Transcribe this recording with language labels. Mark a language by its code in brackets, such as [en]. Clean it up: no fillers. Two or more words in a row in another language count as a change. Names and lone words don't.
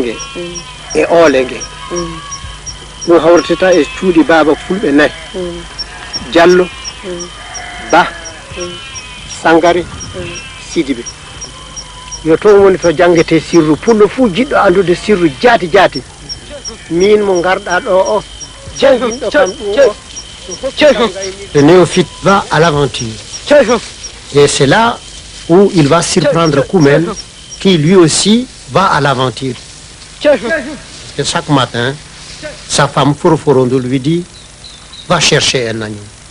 [ff] nge e oole nge ɗum hawrtata e cuuɗi baaba fulɓe nayi Diallo Ba Sangare Sidibé yo toon woni to jangete sirru pullo fuu jiɗɗo andude sirru jaati min mo garɗa ɗo o janginɗo kam [fr] Le néophyte va à l'aventure et c'est là où il va surprendre Koumen qui lui aussi va à l'aventure. Et chaque matin sa femme Foroforondo lui dit va chercher un agneau.